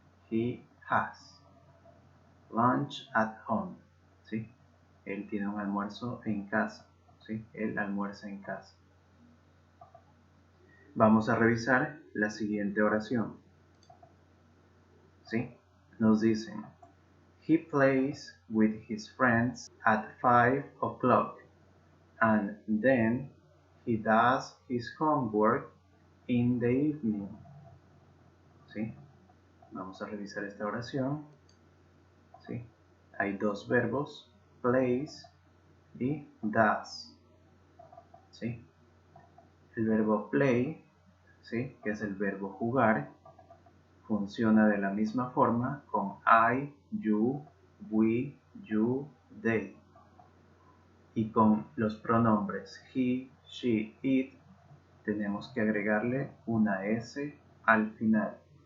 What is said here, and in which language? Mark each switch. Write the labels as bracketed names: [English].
[English] He has lunch at home. [Spanish] ¿Sí? Él tiene un almuerzo en casa. ¿Sí? Él almuerza en casa. Vamos a revisar la siguiente oración. ¿Sí? Nos dicen, [English] he plays with his friends at 5 o'clock and then he does his homework in the evening. [Spanish] ¿Sí? Vamos a revisar esta oración. ¿Sí? Hay dos verbos, plays y does. ¿Sí? El verbo play, ¿sí?, que es el verbo jugar, funciona de la misma forma con I, you, we, you, they. Y con los pronombres he, she, it tenemos que agregarle una s al final.